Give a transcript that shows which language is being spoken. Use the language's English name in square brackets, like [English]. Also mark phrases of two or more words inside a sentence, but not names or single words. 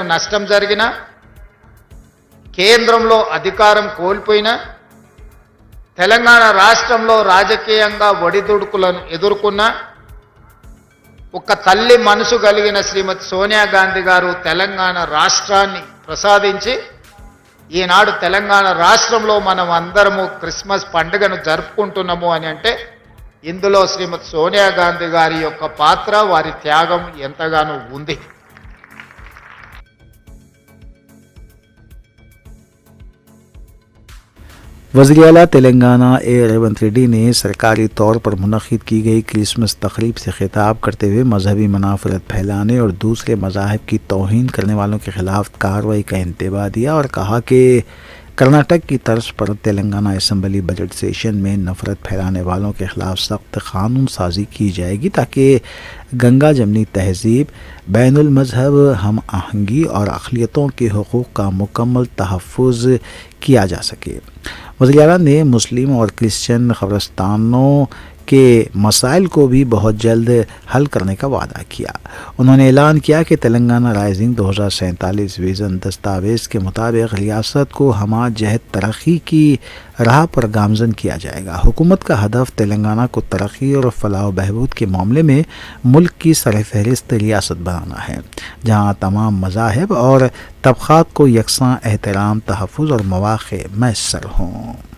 [Telugu] నష్టం జరిగిన, కేంద్రంలో అధికారం కోల్పోయిన, తెలంగాణ రాష్ట్రంలో రాజకీయంగా ఒడిదుడుకులను ఎదుర్కొన్న ఒక తల్లి మనసు కలిగిన శ్రీమతి సోనియా గాంధీ గారు తెలంగాణ రాష్ట్రాన్ని ప్రసాదించి ఈనాడు తెలంగాణ రాష్ట్రంలో మనం అందరము క్రిస్మస్ పండుగను జరుపుకుంటున్నాము అని అంటే ఇందులో శ్రీమతి సోనియా గాంధీ గారి యొక్క పాత్ర, వారి త్యాగం ఎంతగానో ఉంది. [Urdu] وزیر اعلیٰ تلنگانہ ریونت ریڈی نے سرکاری طور پر منعقد کی گئی کرسمس تقریب سے خطاب کرتے ہوئے مذہبی منافرت پھیلانے اور دوسرے مذاہب کی توہین کرنے والوں کے خلاف کارروائی کا انتباہ دیا اور کہا کہ کرناٹک کی طرز پر تلنگانہ اسمبلی [English] budget session [Urdu] میں نفرت پھیلانے والوں کے خلاف سخت قانون سازی کی جائے گی تاکہ گنگا جمنی تہذیب، بین المذہب ہم آہنگی اور اقلیتوں کے حقوق کا مکمل تحفظ کیا جا سکے۔ وزیر اعلیٰ نے مسلم اور کرسچن قبرستانوں کے مسائل کو بھی بہت جلد حل کرنے کا وعدہ کیا. انہوں نے اعلان کیا کہ تلنگانہ رائزنگ 2047 وژن دستاویز کے مطابق ریاست کو ہمہ جہت ترقی کی راہ پر گامزن کیا جائے گا. حکومت کا ہدف تلنگانہ کو ترقی اور فلاح بہبود کے معاملے میں ملک کی سرفہرست ریاست بنانا ہے، جہاں تمام مذاہب اور طبقات کو یکساں احترام، تحفظ اور موقعے میسر ہوں.